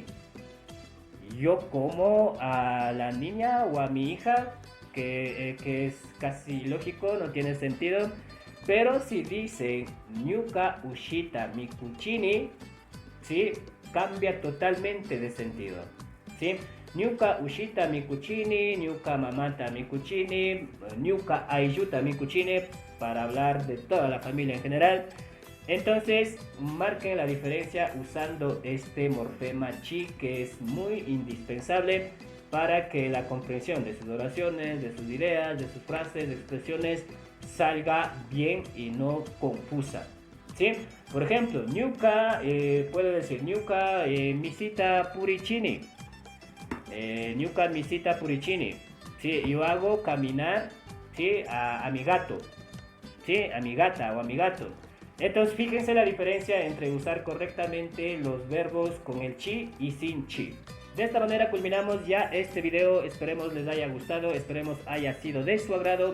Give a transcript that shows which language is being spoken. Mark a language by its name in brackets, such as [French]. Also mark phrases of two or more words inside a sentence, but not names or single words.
[Spanish] Yo como a la niña o a mi hija, que es casi lógico, no tiene sentido. Pero si dice [Quechua] Nyuka Ushita Mikuchini, [Spanish] ¿sí? Cambia totalmente de sentido, ¿sí? [Quechua] Nyuka Ushita Mikuchini, Nyuka Mamata Mikuchini, Nyuka Ayuta Mikuchini, [Spanish] para hablar de toda la familia en general. Entonces, marquen la diferencia usando este morfema chi, que es muy indispensable para que la comprensión de sus oraciones, de sus ideas, de sus frases, de expresiones salga bien y no confusa, ¿sí? Por ejemplo, Nyuka, puedo decir [Quechua] Nyuka misita purichini. Nyuka misita purichini. [Spanish] ¿Sí? Yo hago caminar, ¿sí? a mi gato, ¿sí? A mi gata o a mi gato. Entonces fíjense la diferencia entre usar correctamente los verbos con el chi y sin chi. De esta manera culminamos ya este video, esperemos les haya gustado, esperemos haya sido de su agrado.